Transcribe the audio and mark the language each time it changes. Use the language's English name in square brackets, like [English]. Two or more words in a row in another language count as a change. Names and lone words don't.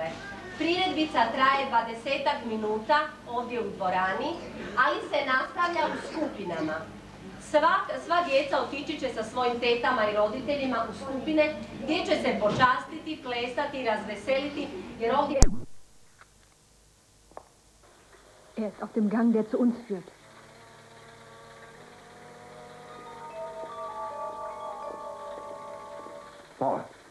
[Croatian] Priredbica traje 20-ak minuta ovdje u dvorani, ali se nastavlja u skupinama. Sva djeca otići će sa svojim tetama i roditeljima u skupine gdje će se počastiti, plesati, razveseliti, jer ovdje... [German] Ist auf dem Gang, der zu uns führt. Paul.